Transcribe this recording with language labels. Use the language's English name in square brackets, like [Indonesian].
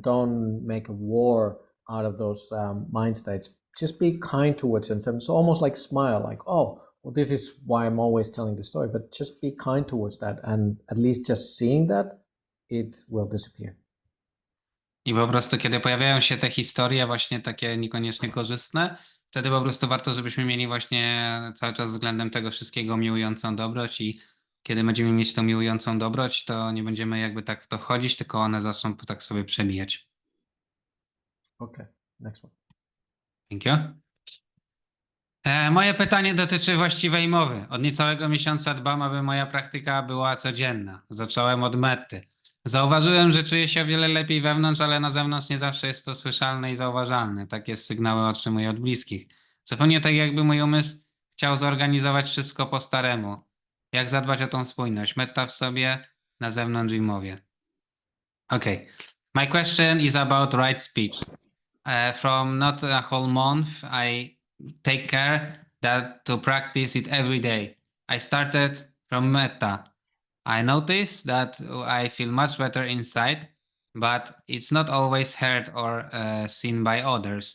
[English] Don't make a war out of those mind states. Just be kind towards them. So almost like smile, like, oh, well, this is why I'm always telling the story. But just be kind towards that, and at least just seeing that, it will disappear. [Polish] I po prostu kiedy pojawiają się te historie właśnie takie niekoniecznie korzystne, wtedy po prostu warto, żebyśmy mieli właśnie cały czas względem tego wszystkiego miłującą dobroć i kiedy będziemy mieć tą miłującą dobroć, to nie będziemy jakby tak w to wchodzić, tylko one zaczną tak sobie przebijać. [English] Okay, next one. Thank you. [Polish] Moje pytanie dotyczy właściwej mowy. Od niecałego miesiąca dbam, aby moja praktyka była codzienna. Zacząłem od metty. Zauważyłem, że czuję się o wiele lepiej wewnątrz, ale na zewnątrz nie zawsze jest to słyszalne i zauważalne. Takie sygnały otrzymuję od bliskich. Zupełnie tak jakby mój umysł chciał zorganizować wszystko po staremu. Jak zadbać o tą spójność? Metta w sobie, na zewnątrz i w mowie. [English] Okay. My question is about right speech. From not a whole month, I take care that to practice it every day. I started from metta. I notice that I feel much better inside, but it's not always heard or seen by others.